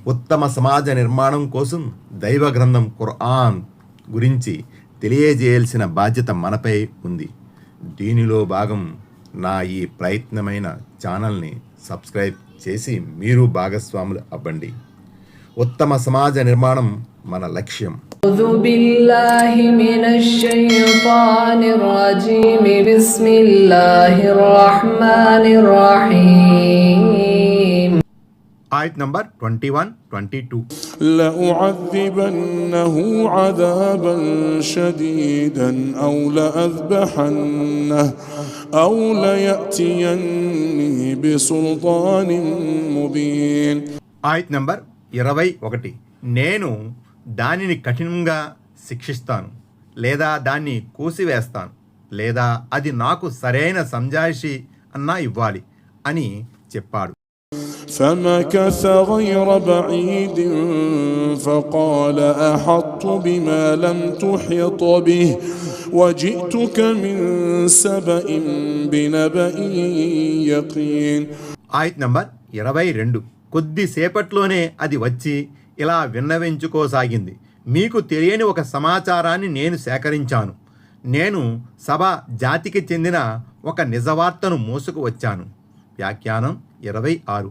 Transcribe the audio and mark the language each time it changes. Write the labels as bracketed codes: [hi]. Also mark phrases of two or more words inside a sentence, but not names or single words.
[te] ఉత్తమ సమాజ నిర్మాణం కోసం దైవ గ్రంథం ఖుర్ఆన్ గురించి తెలియజేయాల్సిన బాధ్యత మనపై ఉంది. దీనిలో భాగం నా ఈ ప్రయత్నమైన ఛానల్ని సబ్స్క్రైబ్ చేసి మీరు భాగస్వాములు అవ్వండి. ఉత్తమ సమాజ నిర్మాణం మన లక్ష్యం. [ar] أعوذ بالله من الشيطان الرجيم بسم الله الرحمن الرحيم. [te] ఆయత్ నంబర్ 21-22. [ar] لأعذبنه عذابا شديدا أو لأذبحنه أو ليأتيني بسلطان مبين. [te] ఆయత్ నంబర్ 21. నేను దానిని కఠినంగా శిక్షిస్తాను, లేదా దాన్ని కూసివేస్తాను, లేదా అది నాకు సరైన సంజాయిషి అన్నా ఇవ్వాలి అని చెప్పాడు. [ar] فمكث غير بعيد فقال أحطت بما لم تحط به وجئتك من سبأ بنبأ يقين. [te] ఆయత్ నంబర్ 22. కొద్దిసేపట్లోనే అది వచ్చి ఇలా విన్నవించుకోసాగింది. మీకు తెలియని ఒక సమాచారాన్ని నేను సేకరించాను. నేను సభా జాతికి చెందిన ఒక నిజవార్తను మోసుకు వచ్చాను. వ్యాఖ్యానం 26.